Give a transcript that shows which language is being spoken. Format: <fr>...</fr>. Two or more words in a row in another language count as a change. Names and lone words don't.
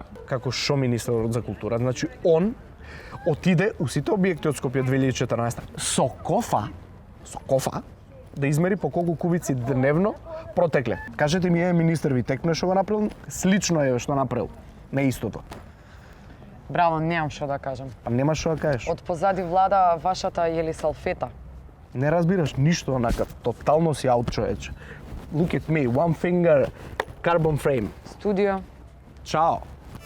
<mk>Како шо министерот за култура? Значи, он отиде у сите објекти од Скопје 2014 со кофа, да измери по колку кубици дневно протекле. Кажете ми, министер ви текне што го направил? Слично е што направил. Не истото. Браво, немам што да кажам. Па нема што да кажеш. Од позади влада вашата Јели Салфета. Не разбираш ништо онака. Тотално си аут, човече.</mk> <en>Look at me, one finger, carbon frame.</en> <mk>Студио. Чао.</mk>